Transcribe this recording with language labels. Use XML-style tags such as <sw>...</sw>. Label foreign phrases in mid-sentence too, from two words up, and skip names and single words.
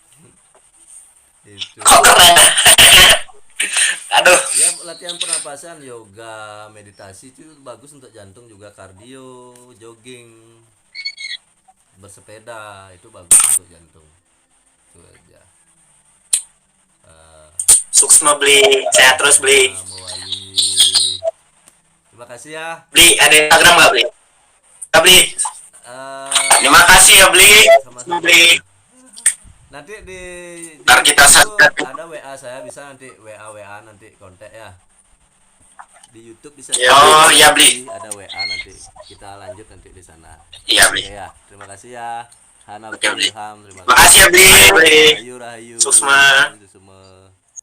<id>Itu. Kok keren? Aduh. Ya latihan pernapasan, yoga, meditasi itu bagus untuk jantung juga, kardio, jogging, bersepeda itu bagus untuk jantung. Itu aja. Suksma beli, sehat terus beli. Mewali. Terima kasih ya. Beli, ada Instagram nggak beli? Nggak beli. Terima kasih ya Bli. Sama-sama. Beli. Nanti di Ntar kita itu subscribe. ada WA saya, bisa nanti WA nanti kontak ya. Di YouTube bisa. Oh, iya, Bli. Ada WA nanti kita lanjut nanti di sana. Iya Bli. Oke ya, terima kasih ya. Hana Oke, Bli. Ilham, terima Makasih ya Bli. Beli. Rahayu, Rahayu. Suksma. Semua.</id>